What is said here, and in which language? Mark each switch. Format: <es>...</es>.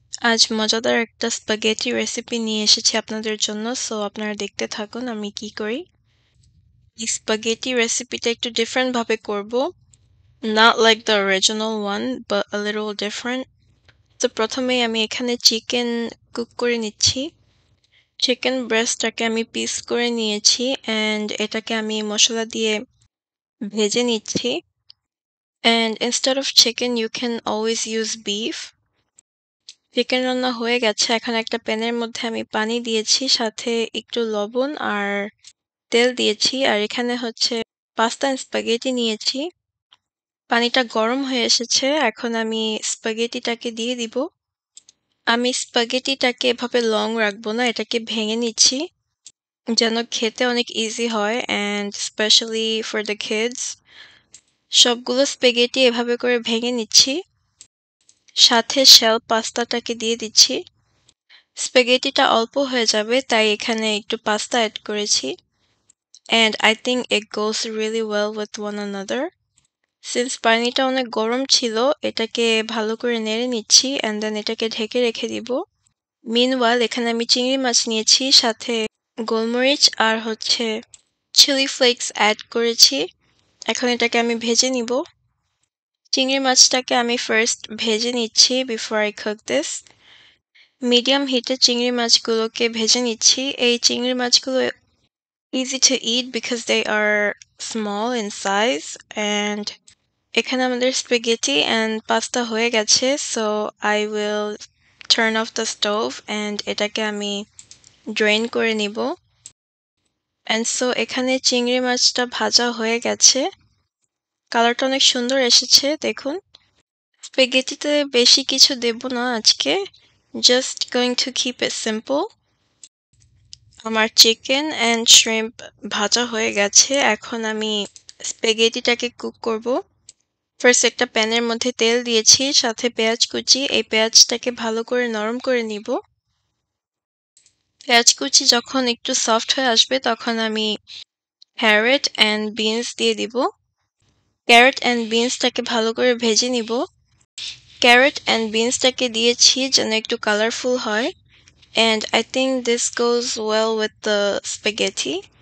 <bn>আজ মজাদার একটা স্পাগেটি রেসিপি নিয়ে এসেছি আপনাদের জন্য। সো আপনারা দেখতে থাকুন আমি কি করি। এই স্পাগেটি রেসিপিটা একটু ডিফারেন্ট ভাবে করব।</bn> <en>Not like the original one, but a little different.</en> <bn>তো প্রথমেই আমি এখানে চিকেন কুক করে নিচ্ছি। চিকেন ব্রেস্টটাকে আমি পিস করে নিয়েছি অ্যান্ড এটাকে আমি মসলা দিয়ে ভেজে নিচ্ছি।</bn> <en>And instead of chicken, you can always use beef.</en> <bn>Chicken রান্না হয়ে গেছে। এখন একটা প্যানের মধ্যে আমি পানি দিয়েছি, সাথে একটু লবণ আর তেল দিয়েছি। আর এখানে হচ্ছে পাস্তা এন্ড স্প্যাগেটি নিয়েছি। পানিটা গরম হয়ে এসেছে। এখন আমি স্প্যাগেটিটাকে দিয়ে দিব। আমি স্প্যাগেটিটাকে এভাবে লং রাখবো না, এটাকে ভেঙে নিচ্ছি যেন খেতে অনেক ইজি হয় and specially for the kids. সবগুলো স্প্যাগেটি এভাবে করে ভেঙে নিচ্ছি। সাথে শেল পাস্তাটাকে দিয়ে দিচ্ছি। স্প্যাগেটিটা অল্প হয়ে যাবে তাই এখানে একটু পাস্তা অ্যাড করেছি।</bn> <en>And I think it goes really well with one another. Since</en> <bn>পানিটা অনেক গরম ছিল, এটাকে ভালো করে নেড়ে নিচ্ছি</bn> <en>and then</en> <bn>এটাকে ঢেকে রেখে দিব।</bn> <en>Meanwhile</en> <bn>এখানে আমি চিংড়ি মাছ নিয়েছি, সাথে গোলমরিচ আর হচ্ছে চিলি ফ্লেক্স অ্যাড করেছি। এখন এটাকে আমি ভেজে নিব। চিংড়ি মাছটাকে আমি ফার্স্ট ভেজে নিচ্ছি</bn> <en>before I cook this.</en> <bn>Medium হিটে চিংড়ি মাছগুলোকে ভেজে নিচ্ছি। এই চিংড়ি মাছগুলো</bn> <en>easy to eat because they are small in size and</en> <bn>এখানে আমাদের</bn> <en>spaghetti and pasta</en> <bn>হয়ে গেছে,</bn> <en>so I will turn off the stove and</en> <bn>এটাকে আমি</bn> <en>drain</en> <bn>করে নিব।</bn> <en>And so</en> <bn>এখানে চিংড়ি মাছটা ভাজা হয়ে গেছে। কালারটা অনেক সুন্দর এসেছে দেখুন। স্প্যাগেটিতে বেশি কিছু দেব না আজকে,</bn> <en>just going to keep it simple.</en> <bn>আমার চিকেন অ্যান্ড শ্রিম্প ভাজা হয়ে গেছে। এখন আমি স্প্যাগেটিটাকে কুক করব। ফার্স্ট একটা প্যানের মধ্যে তেল দিয়েছি, সাথে পেঁয়াজ কুচি। এই পেঁয়াজটাকে ভালো করে নরম করে নিব। পেঁয়াজ কুচি যখন একটু সফট হয়ে আসবে তখন আমি ক্যারট অ্যান্ড বিনস দিয়ে দিব। ক্যারট অ্যান্ড বিনসটাকে ভালো করে ভেজে নিব। ক্যারট অ্যান্ড বিনসটাকে দিয়েছি যেন একটু কালারফুল হয়</bn> <en>and I think this goes well with the spaghetti.</en>